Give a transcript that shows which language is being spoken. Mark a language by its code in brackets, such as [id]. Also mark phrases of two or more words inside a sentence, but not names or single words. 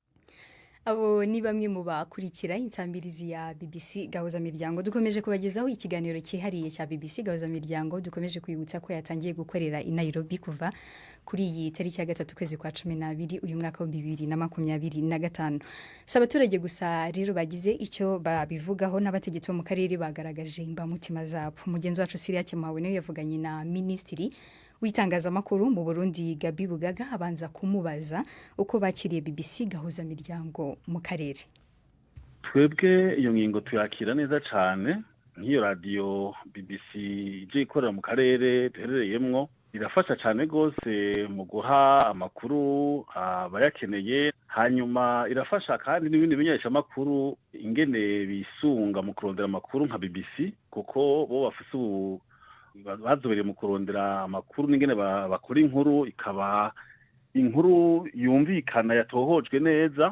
[rw] Abo ni bamwe mu bakurikira insambirizi ya BBC gahuzamiryango dukomeje kubagezaho ikiganiro cyihariye cya BBC gahuzamiryango dukomeje kwibutsa ko yatangiye gukorera i Nairobi kuva kuri iyi tariki ya 3 kwezi kwa 12 uyu mwaka wa 2025. Sabaturage gusa rero bagize icyo babivugaho n'abategetsi bo mu karere bagaragaje imbamutima zabo. Mugenzi wacu Syria Kemawe nayo yavuganye na Ministry w'itangazamakuru mu Burundi Gabi Bugaga abanza kumubaza uko bakiriye BBC gahuzamiryango mu karere. [rn] Twebwe iyo ngingo tuyakira neza cyane nk'iyo radio BBC ije ikorera mu karere duherereyemwo irafasha cyane gose mu guha amakuru abayakeneye hanyuma irafasha kandi n'ibindi bimenyesha amakuru ingene bisunga mu kurondera amakuru nka BBC kuko bo bafise bazobereye mu kurondera amakuru n'ingene bakora inkuru ikaba inkuru yumvikana yatohojwe neza.